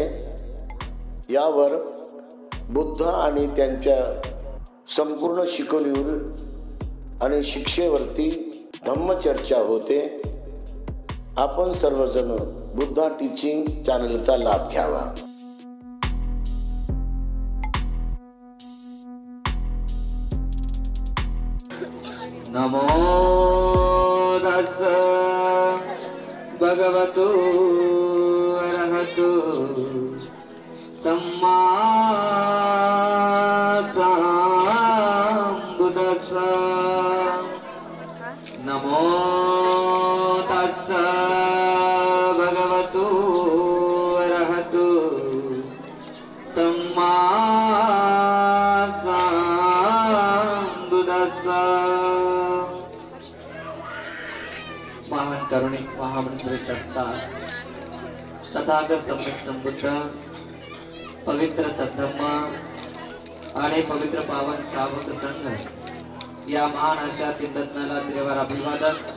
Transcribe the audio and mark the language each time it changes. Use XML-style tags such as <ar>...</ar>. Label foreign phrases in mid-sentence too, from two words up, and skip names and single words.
<mr>यावर बुद्ध आणि त्यांच्या संपूर्ण शिकवणीवर आणि शिक्षेवरती धम्मचर्चा होते। आपण सर्वजण बुद्धा टीचिंग चॅनलचा लाभ घ्यावा।</mr> <pi>नमो तस्स भगवतो अरहतो सम्मा सम्बुद्दस्स। नमो तस्स भगवतो अरहतो सम्मा सम्बुद्दस्स।</pi> <mr>महान करुणिक महामंत्र शस्ता तथागत सम्यक संबुद्ध पवित्र सद्धम्म आणि पवित्र पावन श्रावक संघ या महान अशा तीर्थज्ञाला त्रिवार अभिवादन।</mr>